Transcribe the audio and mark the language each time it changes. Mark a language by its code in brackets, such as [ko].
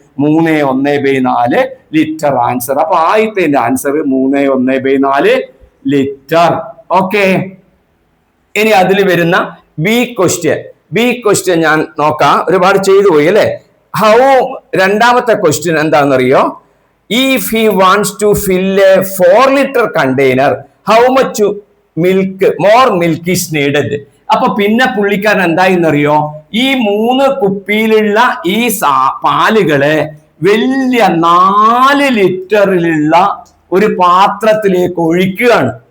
[ml] 3 litre answer. അപ്പൊ ആദ്യത്തെ answer 3 litre. Okay, ഇനി അതിൽ വരുന്ന ബി ക്വസ്റ്റ്യൻ ഞാൻ നോക്കാം. ഒരുപാട് ചെയ്തു പോയി അല്ലെ? രണ്ടാമത്തെ ക്വസ്റ്റ്യൻ എന്താണെന്നറിയോ? [en] If he wants to fill a 4 liter container, how much more milk is needed? [ml] അപ്പൊ പിന്നെ പുള്ളിക്കാരൻ എന്തായിന്നറിയോ? ഈ 3 കുപ്പിയിലുള്ള ഈ പാലുകളെ വലിയ 4 ലിറ്ററിലുള്ള ഒരു പാത്രത്തിലേക്ക് ഒഴിക്കുകയാണ്.